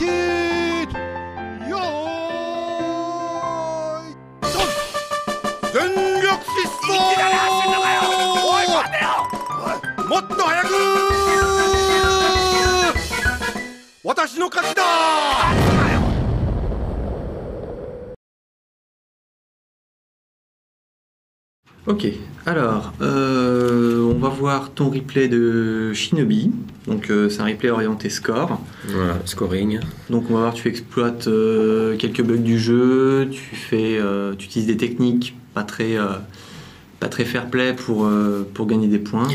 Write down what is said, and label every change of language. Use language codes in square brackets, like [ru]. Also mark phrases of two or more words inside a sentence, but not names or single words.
[ja] Yo. 전력疾走! もっと早く! 私の勝ちだ! [fr] Ok, alors on va voir ton replay de Shinobi. Donc c'est un replay orienté score. Voilà, scoring. Donc on va voir, tu exploites quelques bugs du jeu, tu utilises des techniques pas très fair-play pour gagner des points.